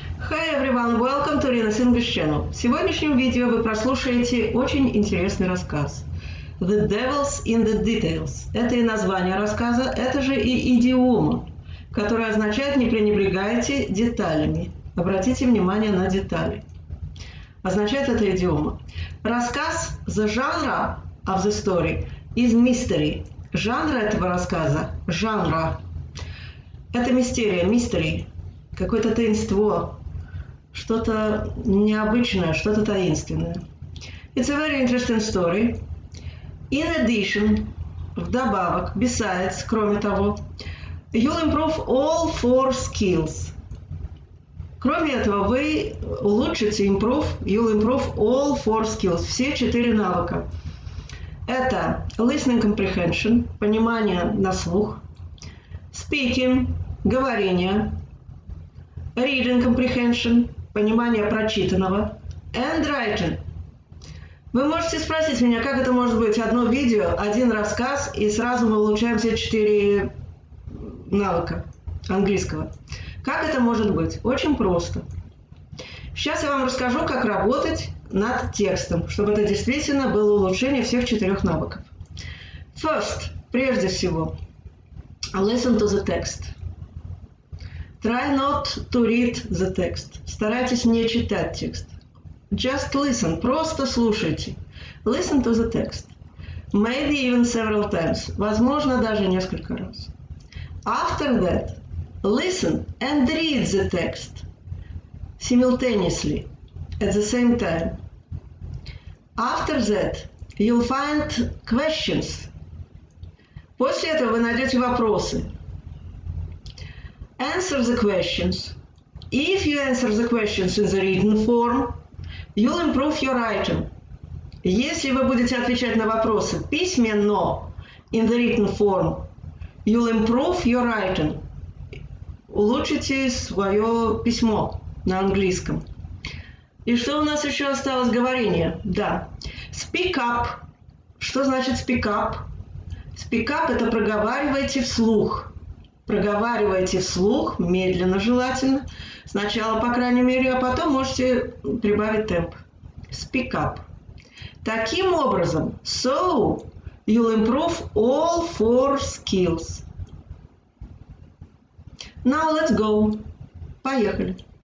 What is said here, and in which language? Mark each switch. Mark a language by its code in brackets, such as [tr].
[en] Hey everyone, welcome to Rina's English Channel. [ru] В сегодняшнем видео вы прослушаете очень интересный рассказ. [en] The Devil's in the Details. [ru] Это и название рассказа, это же и идиома, которая означает «не пренебрегайте деталями». Обратите внимание на детали. Означает это идиома. Рассказ [en] «The genre of the story» is mystery. [ru] Жанр этого рассказа – жанра. Это мистерия, [en] mystery. [ru] Какое-то таинство, что-то необычное, что-то таинственное. [en] It's a very interesting story. In addition, [ru] вдобавок, [en] besides, [ru] кроме того, [en] you'll improve all four skills. [ru] Кроме этого, вы улучшите, [en] you'll improve all four skills, [ru] все 4 навыка. Это [en] listening comprehension, [ru] понимание на слух, [en] speaking, [ru] говорение, [en] reading comprehension, [ru] понимание прочитанного, [en] and writing. [ru] Вы можете спросить меня, как это может быть одно видео, один рассказ, и сразу мы улучшаем все 4 навыка английского. Как это может быть? Очень просто. Сейчас я вам расскажу, как работать над текстом, чтобы это действительно было улучшение всех 4 навыков. [en] First, [ru] прежде всего, [en] listen to the text. Try not to read the text. [ru] Старайтесь не читать текст. [en] Just listen, [ru] просто слушайте. [en] Listen to the text. Maybe even several times. [ru] Возможно, даже несколько раз. [en] After that, listen and read the text simultaneously, at the same time. After that, you'll find questions. [ru] После этого вы найдете вопросы. [en] Answer the questions. If you answer the questions in the written form, you'll improve your writing. [ru] Если вы будете отвечать на вопросы письменно, [en] in the written form, you'll improve your writing. [ru] Улучшите свое письмо на английском. И что у нас еще осталось? Говорение. Да. [en] Speak up. [ru] Что значит [en] speak up? Speak up [ru] – это проговаривайте вслух. Проговаривайте вслух, медленно желательно. Сначала, по крайней мере, а потом можете прибавить темп. [en] Speak up. [ru] Таким образом, [en] so you'll improve all 4 skills. Now let's go. [ru] Поехали.